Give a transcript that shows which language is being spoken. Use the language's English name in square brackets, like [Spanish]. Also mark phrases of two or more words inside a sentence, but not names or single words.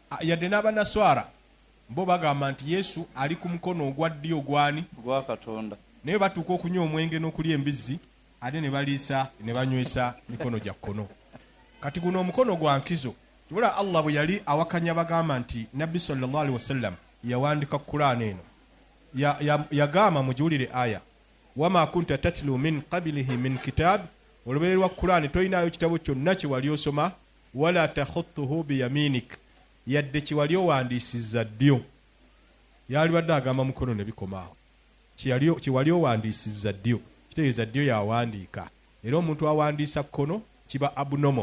[Ganda] Yadde n'abanaswara bo bagamba nti Yesu ali ku mukono ogwa ddyo gwani gwa Katonda. Naye batuuka okunywa omwenge n'okulya embizzi ate ne baliisa ne banywesa mikono gya kkono. Kati guno omukono gwa nkizo tubula Allah bwe yali awakanya bagamba nti Nabbi [Arabic] صلى الله عليه وسلم [Ganda] yawandika Qur'an eno yagamba mujiwulire aya [Arabic] وما كنت تتلو من قبله من كتاب [Ganda] olubere lwa Qur'an toyinayo kitabo kyonna kye wali osoma [Arabic] ولا تخطه بيمينك [Ganda] yadde kye wali owandiisizza ddyo. Yali badde agamba mukono ne bikomaawo kye wali owandiisizza ddyo kitegeeza ddyo yawandiika era omuntu awandiisa kkono kiba abnormal.